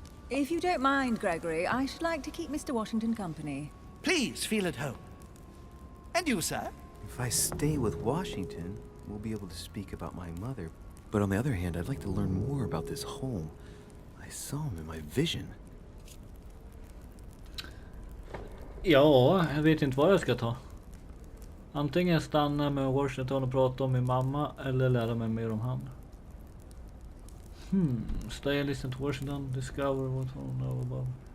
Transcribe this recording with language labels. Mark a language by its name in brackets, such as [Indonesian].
[English] If you don't mind, Gregory, I should like to keep Mr. Washington company. Please feel at home. And you, sir? If I stay with Washington, we'll be able to speak about my mother. But on the other hand, I'd like to learn more about this home. I saw him in my vision. [Swedish] Ja, jag vet inte vad jag ska ta. Antingen stanna med Washington och prata om min mamma eller lära mig mer om han. [English] Stay, listen to Washington, discover what we know above.